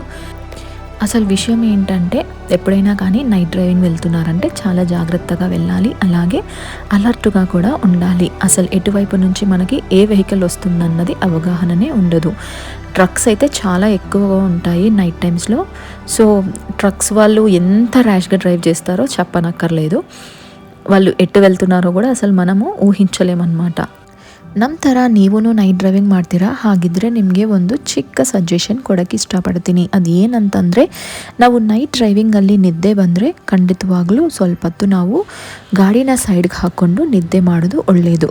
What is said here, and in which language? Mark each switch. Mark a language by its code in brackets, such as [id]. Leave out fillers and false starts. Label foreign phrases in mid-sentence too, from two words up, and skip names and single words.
[te] అసలు విషయం ఏంటంటే ఎప్పుడైనా కానీ [en] night driving [te] వెళ్తున్నారంటే చాలా జాగ్రత్తగా వెళ్ళాలి, అలాగే అలర్ట్గా కూడా ఉండాలి. అసలు ఎటువైపు నుంచి మనకి ఏ వెహికల్ వస్తుందన్నది అవగాహననే ఉండదు. ట్రక్స్ అయితే చాలా ఎక్కువగా ఉంటాయి [en] night timeslo. [te] సో ట్రక్స్ వాళ్ళు ఎంత ర్యాష్గా డ్రైవ్ చేస్తారో చెప్పనక్కర్లేదు. వాళ్ళు ఎటు వెళ్తున్నారో కూడా ಅಸಲು మనము ಊಹಿಂಚಲೇಮನ್ನమాట. [kn] ನಮ್ಮ ಥರ ನೀವೂ [en] night driving [kn] ಮಾಡ್ತೀರಾ? ಹಾಗಿದ್ರೆ ನಿಮಗೆ ಒಂದು ಚಿಕ್ಕ ಸಜೆಷನ್ ಕೊಡೋಕ್ಕೆ ಇಷ್ಟಪಡ್ತೀನಿ. ಅದು ಏನಂತಂದರೆ, ನಾವು [en] night drivingalli [kn] ನಿದ್ದೆ ಬಂದರೆ ಖಂಡಿತವಾಗ್ಲೂ ಸ್ವಲ್ಪ ಹೊತ್ತು ನಾವು ಗಾಡಿನ ಸೈಡ್ಗೆ ಹಾಕ್ಕೊಂಡು ನಿದ್ದೆ ಮಾಡೋದು ಒಳ್ಳೆಯದು.